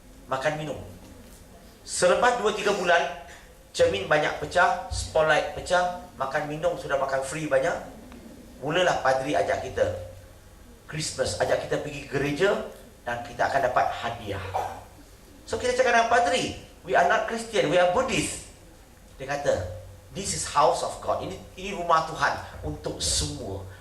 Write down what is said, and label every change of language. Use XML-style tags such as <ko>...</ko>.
<ms>Makan minum. Selepas 2-3 bulan, cermin banyak pecah, spotlight pecah, makan minum sudah makan free banyak. Mulalah padri ajak kita Christmas, ajak kita pergi gereja dan kita akan dapat hadiah. So kita cakap dengan padri,</ms> <en>we are not Christian, we are Buddhist.</en> <ms>Dia kata,</ms> <en>this is house of God.</en> <ms>Ini rumah Tuhan untuk semua.</ms>